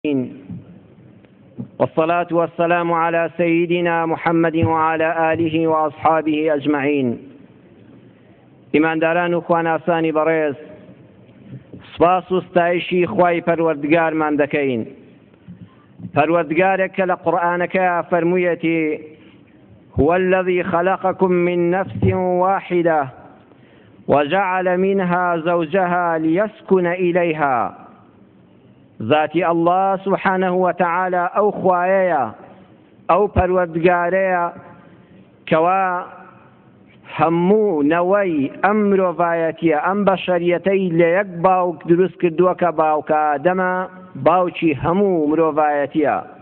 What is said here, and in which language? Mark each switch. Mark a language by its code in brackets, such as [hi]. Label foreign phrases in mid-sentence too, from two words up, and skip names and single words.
[ar] والصلاة والسلام على سيدنا محمد وعلى آله وأصحابه أجمعين. [ckb] إمان داران وخوان آسانی بەڕێز، سپاس و ستایشی خوای پەروەردگارمان دەکەین، پەروەردگارێک کە لە قورئانەکە فەرموویەتی [ar] هو الذي خلقكم من نفس واحدة وجعل منها زوجها ليسكن إليها. [ckb] ذاتی [ar] الله سبحانه وتعالى [ckb] ئەو خوایەیە، ئەو پەروەردگارەیە کەوا هەموو نەوەی ئەم مرۆڤایەتیە، ئەم بەشەریەتەی لە یەک باوک دروست کردووە کە باوکە ئادەمە، باوکی هەموو مرۆڤایەتیە.